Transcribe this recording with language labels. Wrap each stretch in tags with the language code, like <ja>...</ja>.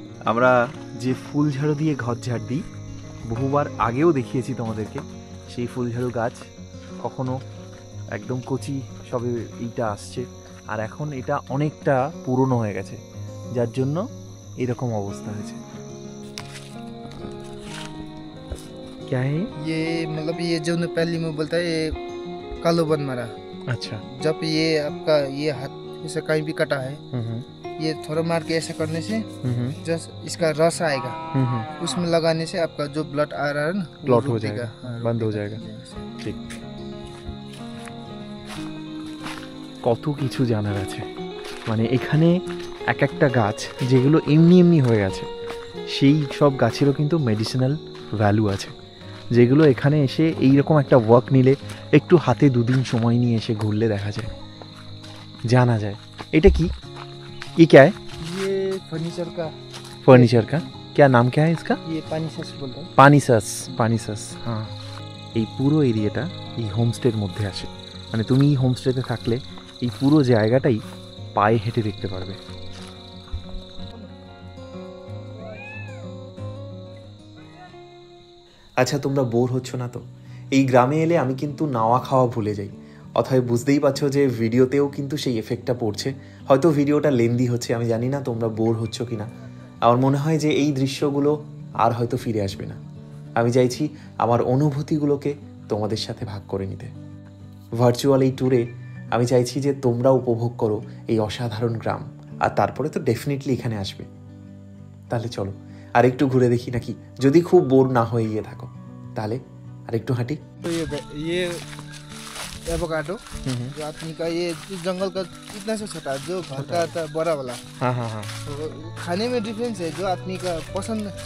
<bn>আমরা যে ফুল ঝাড়ু দিয়ে ঘর ঝাড় দিই, বহুবার আগেও দেখিয়েছি তোমাদেরকে, সেই ফুল ঝাড়ু গাছ কখনো একদম কচি সবে এইটা আসছে, আর এখন এটা অনেকটা পুরনো হয়ে গেছে, যার জন্য এরকম অবস্থা হয়েছে।</bn> <hi>क्या है ये मतलब ये जो नेपाली में बोलता है, ये कालो बनमारा। अच्छा। जब ये आपका ये हाथ ऐसे कहीं भी कटा है, ये थोड़ा मार के ऐसे करने से जस्ट इसका रस आएगा, उसमें लगाने से आपका जो ब्लड आ रहा है ना, क्लॉट हो जाएगा, बंद हो जाएगा।</hi> <bn>ঠিক। কত কিছু জানার আছে, মানে এখানে এক একটা গাছ যেগুলো এমনি এমনি হয়ে গেছে, সেই সব গাছেরও কিন্তু মেডিসিনাল ভ্যালু আছে, যেগুলো এখানে এসে এইরকম একটা ওয়ার্ক নিলে, একটু হাতে 2 দিন সময় নিয়ে এসে ঘুরলে দেখা যায়, জানা যায়। এটা কি?</bn> <hi>ये क्या है? ये फर्नीचर का, फर्नीचर का क्या नाम क्या है इसका? ये पानी सस बोलते हैं।</hi> <bn>পানি সাস। হ্যাঁ, এই পুরো এরিয়াটা এই হোমস্টের মধ্যে আসে। মানে তুমি এই হোমস্টেতে থাকলে এই পুরো জায়গাটাই পায়ে হেঁটে দেখতে পারবে। আচ্ছা, তোমরা বোর হচ্ছ না তো? এই গ্রামে এলে আমি কিন্তু নাওয়া খাওয়া ভুলে যাই। অথবা বুঝতেই পারছো যে ভিডিওতেও কিন্তু সেই এফেক্টটা পড়ছে। হয়তো ভিডিওটা লেন্দি হচ্ছে, আমি জানি না তোমরা বোর হচ্ছ কি না। আমার মনে হয় যে এই দৃশ্যগুলো আর হয়তো ফিরে আসবে না। আমি চাইছি আমার অনুভূতিগুলোকে তোমাদের সাথে ভাগ করে নিতে। ভার্চুয়াল এই ট্যুরে আমি চাইছি যে তোমরা উপভোগ করো এই অসাধারণ গ্রাম, আর তারপরে তো ডেফিনেটলি এখানে আসবে। তাহলে চলো আর একটু ঘুরে দেখি নাকি, যদি খুব বোর না হয়ে গিয়ে থাকো তাহলে আর একটু হাঁটি।</bn> <hi>तो ये एवोकाडो जो आदमी का, ये जंगल का इतना सा छोटा, जो घर का आता बड़ा वाला। हाँ हाँ हाँ तो खाने में डिफरेंस है, जो आदमी का पसंद</hi>